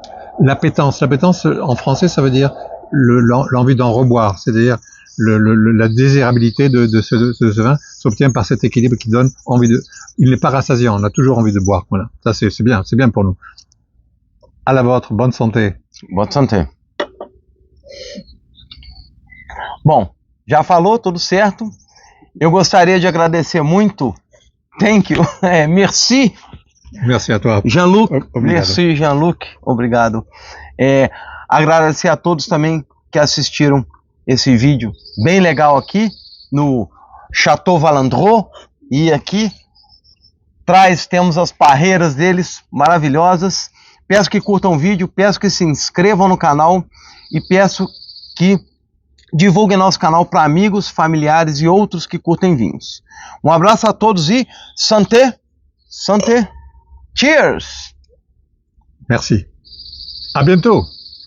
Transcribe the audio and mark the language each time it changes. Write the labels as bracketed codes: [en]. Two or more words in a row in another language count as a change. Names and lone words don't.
[fr] L'appétence, en français, ça veut dire l'envie d'en reboire, c'est-à-dire la désirabilité de ce vin s'obtient par cet équilibre qui donne envie de... Il n'est pas rassasiant, on a toujours envie de boire. Voilà, ça c'est bien pour nous. À la vôtre, bonne santé. Bonne santé. [pt] Bom, já falou, tudo certo. Eu gostaria de agradecer muito. [en] Thank you. [fr] Merci. Merci à toi. Jean-Luc. [pt] Obrigado. [fr] Merci, Jean-Luc. [pt] Obrigado. Agradecer a todos também que assistiram esse vídeo bem legal aqui no Chateau Valandrot. E aqui atrás temos as parreiras deles maravilhosas. Peço que curtam o vídeo, peço que se inscrevam no canal e peço que divulguem nosso canal para amigos, familiares e outros que curtem vinhos. Um abraço a todos e [fr] santé, santé, [pt] cheers! [fr] Merci. À bientôt.